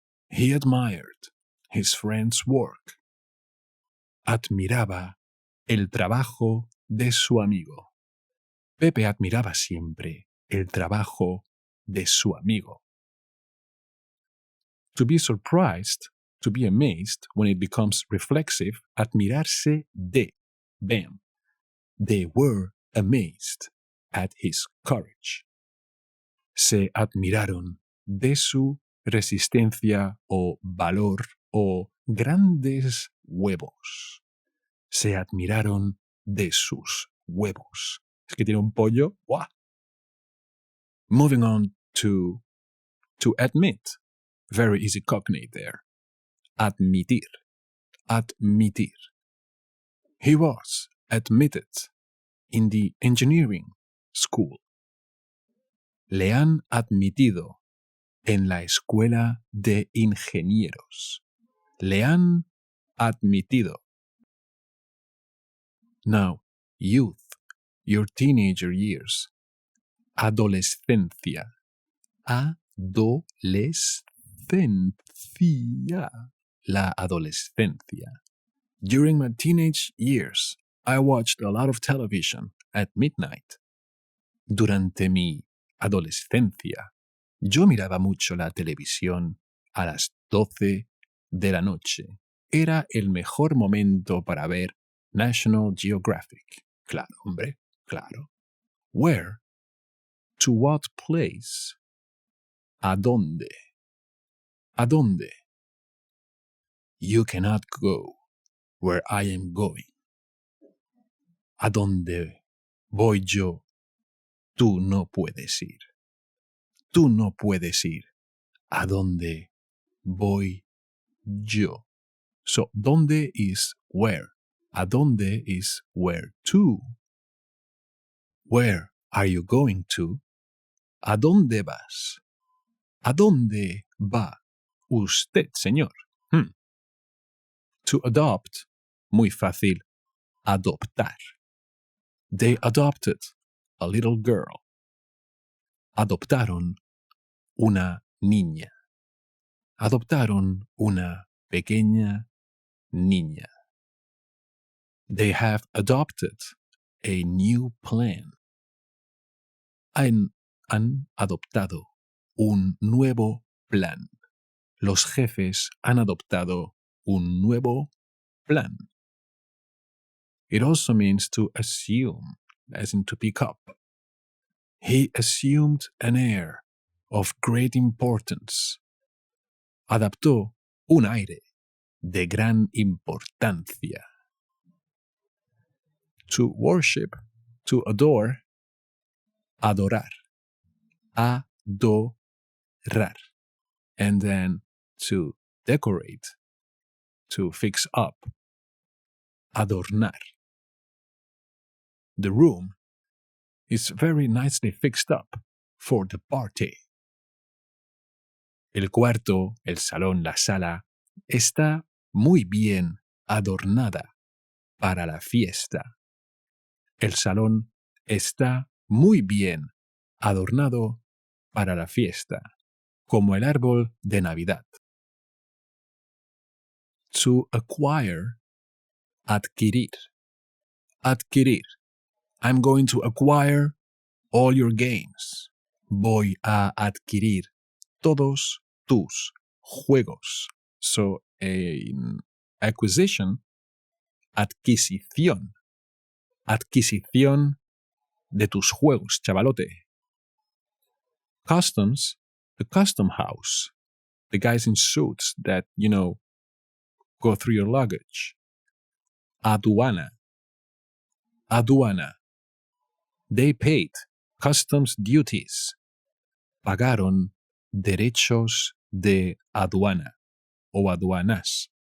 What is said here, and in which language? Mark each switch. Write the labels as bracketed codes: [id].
[en] He admired his friend's work. [es] Admiraba el trabajo de su amigo. Pepe admiraba siempre el trabajo de su amigo. [en] To be surprised, to be amazed, when it becomes reflexive, admirarse de. Bam. They were amazed at his courage. [es] Se admiraron de su resistencia o valor o grandes huevos. Se admiraron de sus huevos. Es que tiene un pollo. ¡Guau! [en] Moving on to admit. Very easy cognate there. Admitir. Admitir. He was admitted in the engineering school. [es] Le han admitido en la escuela de ingenieros. Le han admitido. [en] Now, youth, your teenager years. [es] Adolescencia. Adolescencia. [en] La adolescencia. During my teenage years, I watched a lot of television at midnight. [es] Durante mi adolescencia, yo miraba mucho la televisión a las 12 de la noche. Era el mejor momento para ver National Geographic. Claro, hombre, claro. [en] Where? To what place? [es] ¿A dónde? ¿A dónde? [en] You cannot go where I am going. [es] ¿A dónde voy yo? Tú no puedes ir. Tú no puedes ir. ¿A dónde voy yo? [en] So, ¿dónde is where? ¿A dónde is where to? Where are you going to? [es] ¿A dónde vas? ¿A dónde va usted, señor? To adopt, muy fácil, adoptar. [en] They adopted a little girl. [es] Adoptaron una niña. Adoptaron una pequeña niña. [en] They have adopted a new plan. [es] Han adoptado un nuevo plan. Los jefes han adoptado un nuevo plan. [en] It also means to assume, as in to pick up. He assumed an air of great importance. [es] Adaptó un aire de gran importancia. [en] To worship, to adore, adorar. Adorar. And then to decorate, to fix up. Adornar. The room is very nicely fixed up for the party. [es] El cuarto, el salón, la sala, está muy bien adornada para la fiesta. El salón está muy bien adornado para la fiesta, como el árbol de Navidad. [en] To acquire, adquirir. Adquirir. I'm going to acquire all your games. [es] Voy a adquirir todos tus juegos. [en] So, acquisition, adquisición. [es] Adquisición de tus juegos, chavalote. [en] Customs, the custom house. The guys in suits that, go through your luggage. Aduana. Aduana. They paid customs duties. [es] Pagaron derechos de aduana o aduanas.